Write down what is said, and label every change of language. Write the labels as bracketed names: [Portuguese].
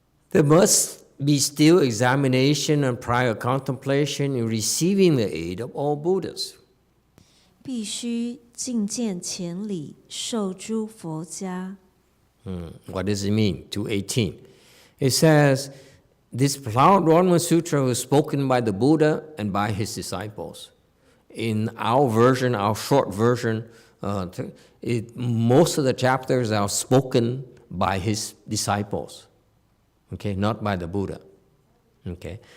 [English] There must be still examination and prior contemplation in receiving the aid of all Buddhas. [Chinese] 必须进见前理，受诸佛家。 [English] What does it mean? 218. It says, this Brahman Sutra was spoken by the Buddha and by his disciples. In our version, our short version, most of the chapters are spoken by his disciples, okay, not by the Buddha, okay.